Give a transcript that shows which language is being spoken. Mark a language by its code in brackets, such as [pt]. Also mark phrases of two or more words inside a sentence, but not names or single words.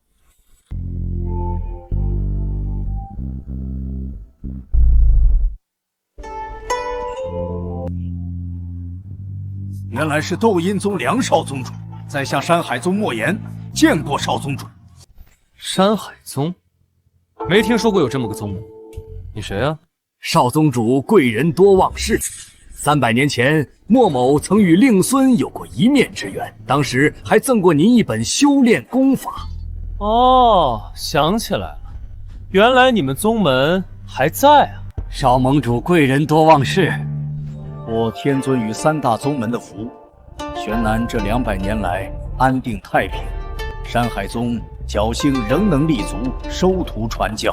[zh] 原來是鬥陰宗梁少宗主，在下山海宗莫言，見過少宗主。山海宗，沒聽說過有這麼個宗門。你誰啊？少宗主貴人多忘事， 300年前，莫某曾与令孙有过一面之缘，当时还赠过您一本修炼功法。哦，想起来了，原来你们宗门还在啊！少盟主贵人多忘事，我天尊与3大宗门的福，玄南这200年来安定太平，山海宗侥幸仍能立足，收徒傳教。